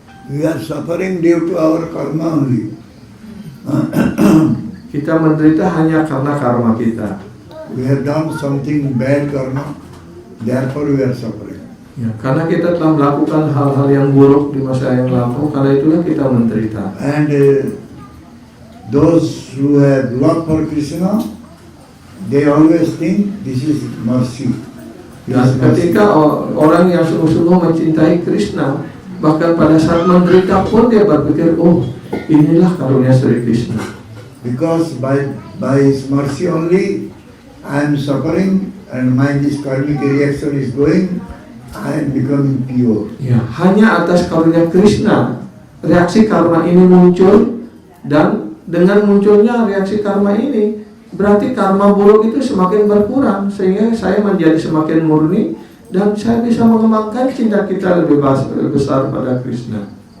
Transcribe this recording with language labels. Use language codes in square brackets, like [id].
[en] We are suffering due to our karma only. [id] Kita menderita hanya karena karma kita. [en] We have done something bad karma, therefore we are suffering. [id] Ya, karena kita telah melakukan hal-hal yang buruk di masa yang lampau, karena itulah kita menderita. [en] And those who have love for Krishna, they always think this is mercy. This [id] Dan [en] is mercy. [id] ketika orang yang sungguh-sungguh mencintai Krishna, bahkan pada saat menderita pun dia berpikir, oh inilah karunia Sri Krishna. [en] Because by His mercy only, I am suffering and my this karmic reaction is going, I am becoming pure. [id] Ya, hanya atas karunia Krishna reaksi karma ini muncul, dan dengan munculnya reaksi karma ini berarti karma buruk itu semakin berkurang, sehingga saya menjadi semakin murni dan saya bisa mengembangkan cinta kita lebih besar pada Krishna.